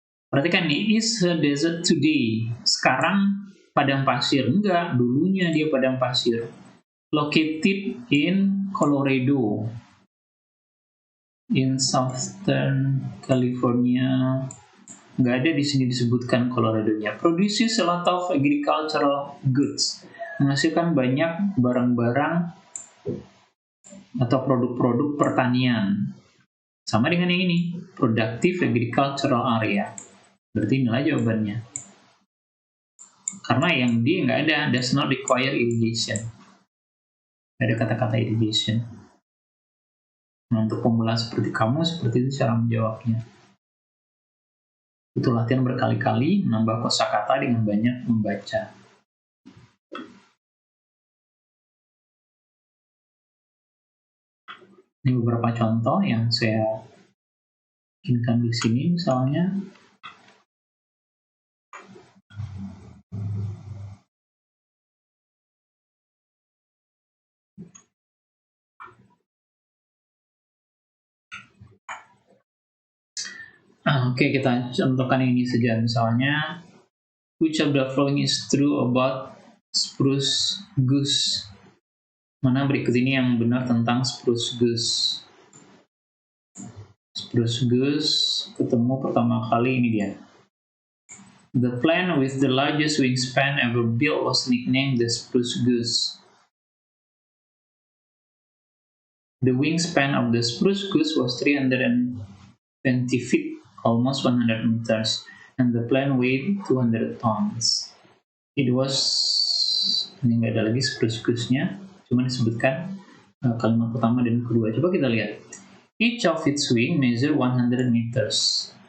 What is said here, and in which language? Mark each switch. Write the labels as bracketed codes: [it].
[id] Perhatikan nih, [en] is a desert today. [id] Sekarang padang pasir. Enggak, dulunya dia padang pasir. [en] Located in Colorado, in Southern California. [id] Nggak ada di sini disebutkan Colorado-nya. [en] Produces a lot of agricultural goods. [id] Menghasilkan banyak barang-barang atau produk-produk pertanian. Sama dengan yang ini, [en] productive agricultural area. [id] Berarti inilah jawabannya. Karena yang D nggak ada, [en] does not require irrigation. [id] Ada kata-kata irrigation. Nah, untuk pemula seperti kamu, seperti itu cara menjawabnya. Itu latihan berkali-kali, menambah kosakata dengan banyak membaca. Ini beberapa contoh yang saya bikinkan di sini, misalnya. Oke, kita contohkan ini saja. [en] Misalnya, which of the following is true about spruce goose? [id] Mana berikut ini yang benar tentang spruce goose? Spruce goose ketemu pertama kali ini dia. [en] The plane with the largest wingspan ever built was nicknamed the spruce goose. The wingspan of the spruce goose was 320 feet, almost 100 meters, and the plane weighed 200 tons. It was, [id] ini nggak ada lagi spruce goose-nya, cuma disebutkan kalimat pertama dan kedua. Coba kita lihat. [en] Each of its wing measure 100 meters.